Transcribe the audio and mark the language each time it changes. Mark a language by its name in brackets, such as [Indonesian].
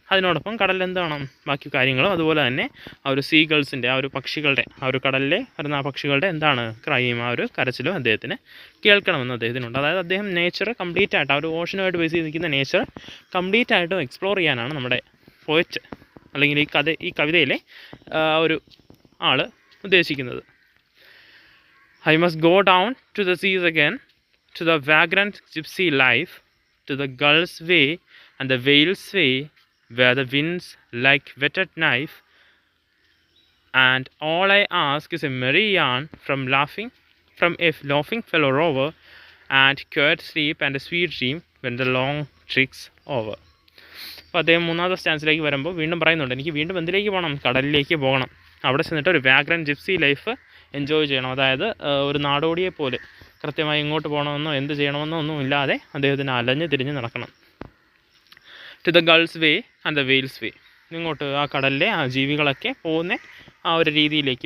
[Malayalam] അതിനോടൊപ്പം കടലിൽ എന്താണ് ബാക്കി കാര്യങ്ങളും, അതുപോലെ തന്നെ ആ ഒരു സീഗൾസിൻ്റെ, ആ ഒരു പക്ഷികളുടെ, ആ ഒരു കടലിലെ വരുന്ന ആ പക്ഷികളുടെ എന്താണ് ക്രൈയും, ആ ഒരു കരച്ചിലും അദ്ദേഹത്തിന് കേൾക്കണമെന്ന് അദ്ദേഹത്തിനുണ്ട്. അതായത് അദ്ദേഹം നേച്ചർ കംപ്ലീറ്റ് ആയിട്ട്, ആ ഒരു ഓഷനുമായിട്ട് ബേസ് ചെയ്ത് നിൽക്കുന്ന നേച്ചർ കംപ്ലീറ്റ് ആയിട്ടും എക്സ്പ്ലോർ ചെയ്യാനാണ് നമ്മുടെ പോയറ്റ്, അല്ലെങ്കിൽ ഈ കവിതയിലെ ഒരു ആൾ ഉദ്ദേശിക്കുന്നത്. [English] I must go down to the seas again, to the vagrant gypsy life, to the gull's way and the whale's way, where the winds like whetted knife, and all I ask is a merry yarn from a laughing fellow rover, and quiet sleep and a sweet dream when the long trick's over. [Malayalam] അപ്പോൾ അദ്ദേഹം മൂന്നാമത്തെ സ്റ്റാൻസിലേക്ക് വരുമ്പോൾ വീണ്ടും പറയുന്നുണ്ട്, എനിക്ക് വീണ്ടും എന്തിലേക്ക് പോകണം, കടലിലേക്ക് പോകണം, അവിടെ ചെന്നിട്ട് ഒരു [English] vagrant gypsy life enjoy [Malayalam] ചെയ്യണം. അതായത് ഒരു നാടോടിയെ പോലെ കൃത്യമായി ഇങ്ങോട്ട് പോകണമെന്നോ എന്ത് ചെയ്യണമെന്നോ ഒന്നും ഇല്ലാതെ അദ്ദേഹത്തിന് അലഞ്ഞ് തിരിഞ്ഞ് നടക്കണം. [English] to the gull's way and the whale's way, [Malayalam] ഇങ്ങോട്ട് ആ കടലിലെ ആ ജീവികളൊക്കെ പോകുന്ന ആ ഒരു രീതിയിലേക്ക്.